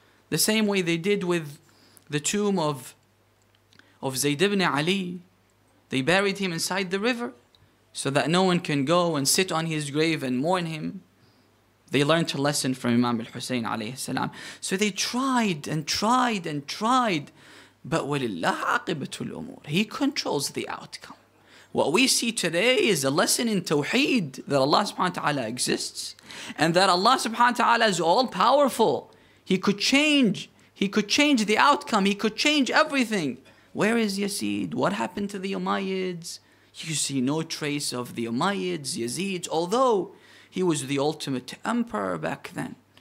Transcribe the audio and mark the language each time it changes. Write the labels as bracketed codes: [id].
[en] The same way they did with the tomb of Zayd ibn Ali. They buried him inside the river so that no one can go and sit on his grave and mourn him. They learned a lesson from Imam al-Hussein alayhi salam. So they tried and tried and tried. But [ar] وَلِلَّهِ عَاقِبَةُ الْأُمُورِ. [en] He controls the outcome. What we see today is a lesson in Tawheed, that Allah subhanahu wa ta'ala exists and that Allah subhanahu wa ta'ala is all powerful. He could change the outcome. He could change everything. Where is Yazid? What happened to the Umayyads? You see no trace of the Umayyads, Yazid, although he was the ultimate emperor back then.